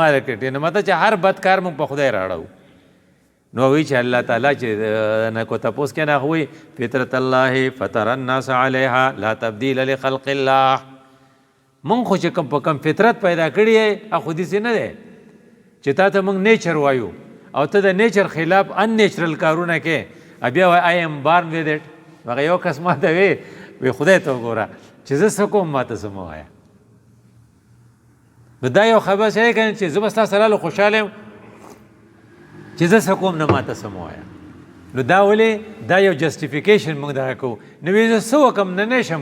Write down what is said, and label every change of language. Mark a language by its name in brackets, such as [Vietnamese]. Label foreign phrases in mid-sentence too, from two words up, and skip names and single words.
[Pashto] رکټ نو مطلب چې هر بد کار موږ په خدای راړو نو وایي چې الله تعالی چې نه کو تپوس کې نه هغه وایي [Arabic] فطرت الله فطر الناس علیها لا تبدیل لخلق الله [Pashto] موږ خو چې کوم په کوم فطرت پیدا کړي یې هغه خو داسې نه دی چې تا ته موږ نیچر وایو او ته د نیچر خلاف ان نیچرل کارونه کې بیا وایي [English] I am born with it [Pashto] هغه یو کس ما ته وی خدای ته وګوره چې زه څه کوم ما ته څه مه وایه نو دا یو خبر شی که چې زه به ستا سره له خوشحاله یم چې زه څه کوم نه ما ته څه مه وایه نو دا ولې دا یو جسټیفیکیشن موږ دغه کوو نو وایي زه څه وکړم نه نشم